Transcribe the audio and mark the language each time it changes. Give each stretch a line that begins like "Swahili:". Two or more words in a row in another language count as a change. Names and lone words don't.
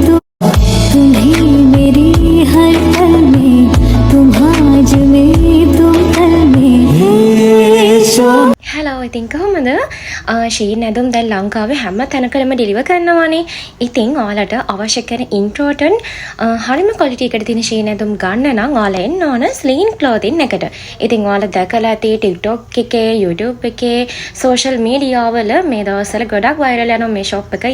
Hindi: तो तुम्ही मेरी हर पल में तुम आज में तुम कल में
Sinhala: හැලෝ ඉතින් කොහොමද ශීන් ඇඳුම් දැන් ලංකාවේ හැම තැනකම ඩෙලිවර් කරනවානේ. ඉතින් ඔයාලට අවශ්‍ය කරන ඉන්ට්‍රෝටන් හරිම ක්වොලිටි එකට තියෙන ශීන් ඇඳුම් ගන්න නම් ඔයාලා එන්න ඕන ස්ලීන් ක්ලෝතින් එකට. ඉතින් ඔයාලා දැකලා ඇති TikTok එකේ YouTube එකේ
English: social media
Sinhala: වල මේ දවස්වල ගොඩක් වෛරල් යනවා මේ ෂොප් එක.